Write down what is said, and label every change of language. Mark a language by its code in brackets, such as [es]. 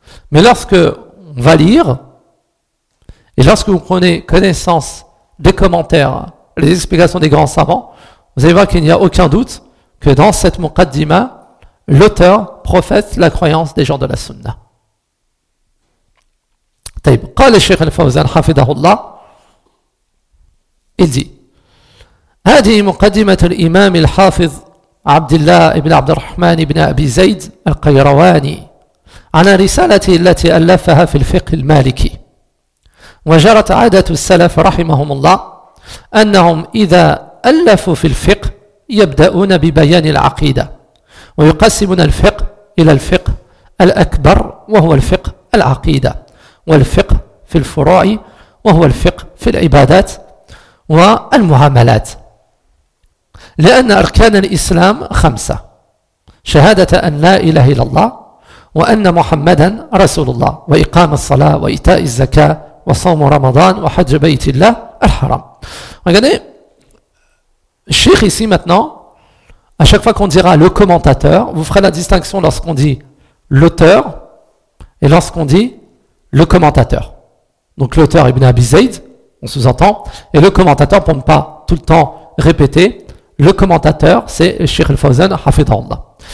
[fr] Mais lorsque on va lire, et lorsque vous prenez connaissance des commentaires, les explications des grands savants, vous allez voir qu'il n'y a aucun doute que dans cette muqaddima, l'auteur professe la croyance des gens de la sunna. [ar] طيب قال الشيخ الفوزان حفظه الله إذي هذه مقدمة الإمام الحافظ عبد الله بن عبد الرحمن بن أبي زيد القيرواني عن رسالته التي ألفها في الفقه المالكي وجرت عادة السلف رحمهم الله أنهم إذا ألفوا في الفقه يبدأون ببيان العقيدة ويقسمون الفقه إلى الفقه الأكبر وهو الفقه العقيدة والفقه في الفروع وهو الفقه في العبادات والمعاملات لأن أركان الإسلام خمسة شهادة أن لا إله إلا الله وأن محمدا رسول الله وإقام الصلاة وإيتاء الزكاة وصوم رمضان وحج بيت الله الحرام. [fr] Regardez, Cheikh ici maintenant, à chaque fois qu'on dira le commentateur, vous ferez la distinction lorsqu'on dit l'auteur et lorsqu'on dit le commentateur. Donc l'auteur Ibn Abi Zayd, on sous-entend, et le commentateur, pour ne pas tout le temps répéter, le commentateur c'est Cheikh al-Fawzan Hafidhahullah.